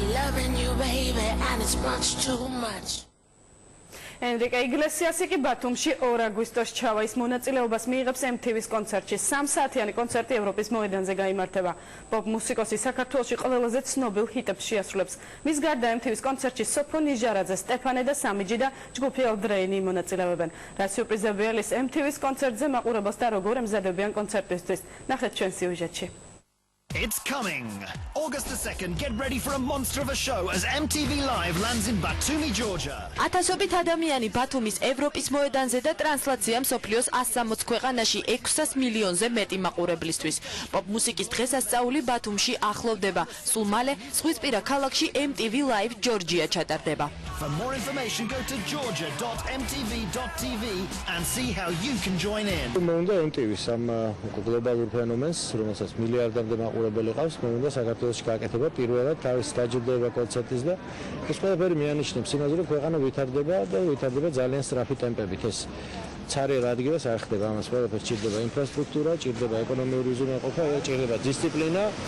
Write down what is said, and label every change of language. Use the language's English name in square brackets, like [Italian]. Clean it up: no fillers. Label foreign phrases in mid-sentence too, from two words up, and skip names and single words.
[English] loving you, baby, and it's much too much. [Georgian] Enrique Iglesias კი ბათუმში 2 აგვისტოს ჩავა. ის მონაწილეობას მიიღებს MTV-ის კონცერტში. 3 საათიანი კონცერტი ევროპის მოედანზე გაიმართება. პოპ მუსიკოსი საქართველოში ყველაზე ცნობილ ჰიტებს შეასრულებს. მის გარდა MTV-ის კონცერტში სოფო ნიჟარაძე, სტეფანე და სამიჯი და ჯგუფი ელდრეინი მონაწილეობენ. რა სიურპრიზები ელის MTV-ის კონცერტზე მაყურებელს და როგორ ემზადებიან კონცერტისთვის. ნახეთ ჩვენ სიუჟეტში. [English] It's coming! August the 2nd, get ready for a monster of a show as MTV Live lands in Batumi, Georgia. [Georgian] ათასობით ადამიანი ბათუმის ევროპის მოედანზე და ტრანსლაცია მსოფლიოს 160 ქვეყანაში 600 მილიონზე მეტი მაყურებლისთვის. პოპ მუსიკის დღესასწაული ბათუმში ახლოვდება. სულ მალე ზღვისპირა ქალაქში MTV Live Georgia ჩატარდება. [English] For more information, go to georgia.mtv.tv and see how you can join in. [Georgian] Მომუნდა MTV-ს ამ გლობალურ ფენომენს, რომელსაც მილიარდამდე მაყურებელი ყავს, მომუნდა საქართველოში გააკეთება პირველად თავის დაჯილდოება კონცერტის და ეს ყველაფერი მიანიშნებს იმას, რომ ქვეყანა ვითარდება და ვითარდება ძალიან სწრაფი ტემპებით. ეს ცარიელ ადგილას არ ხდება, ამას ყველაფერს ჭირდება ინფრასტრუქტურა, ჭირდება ეკონომიური უზრუნველყოფა, ჭირდება დისციპლინა.